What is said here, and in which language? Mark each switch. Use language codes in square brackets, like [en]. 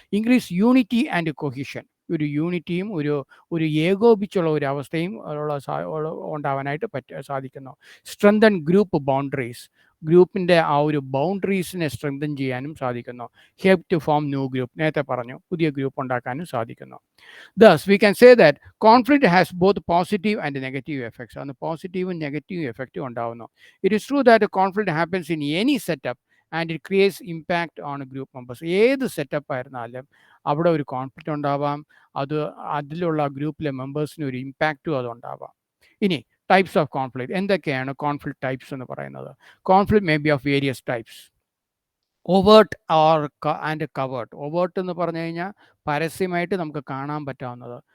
[en] increase unity and cohesion, [ml] ഒരു യൂണിറ്റിയും ഒരു ഒരു ഏകോപിച്ചുള്ള ഒരു അവസ്ഥയും ഉണ്ടാവാനായിട്ട് സാധിക്കുന്നു. [en] strengthen group boundaries, [ml] ഗ്രൂപ്പിൻ്റെ ആ ഒരു ബൗണ്ടറീസിനെ സ്ട്രെങ്തൻ ചെയ്യാനും സാധിക്കുന്നു. [en] help to form new group, [ml] നേരത്തെ പറഞ്ഞു, പുതിയ ഗ്രൂപ്പ് ഉണ്ടാക്കാനും സാധിക്കുന്നു. [en] Thus, we can say that conflict has both positive and negative effects. [ml] അന്ന് പോസിറ്റീവും നെഗറ്റീവും എഫക്റ്റും ഉണ്ടാവുന്നു. [en] It is true that conflict happens in any setup and it creates impact on group members. [ml] ഏത് സെറ്റപ്പ് ആയിരുന്നാലും അവിടെ ഒരു കോൺഫ്ലിക്റ്റ് ഉണ്ടാവാം, അത് അതിലുള്ള ഗ്രൂപ്പിലെ മെമ്പേഴ്സിന് ഒരു ഇമ്പാക്റ്റും അതുണ്ടാവാം. ഇനി ടൈപ്സ് ഓഫ് കോൺഫ്ലിക്റ്റ് എന്തൊക്കെയാണ്? കോൺഫ്ലിക്റ്റ് ടൈപ്സ് എന്ന് പറയുന്നത്, [en] Conflict may be of various types. Overt and covert. [ml] Overt എന്ന് പറഞ്ഞു കഴിഞ്ഞാൽ പരസ്യമായിട്ട് നമുക്ക് കാണാൻ പറ്റാവുന്നത്.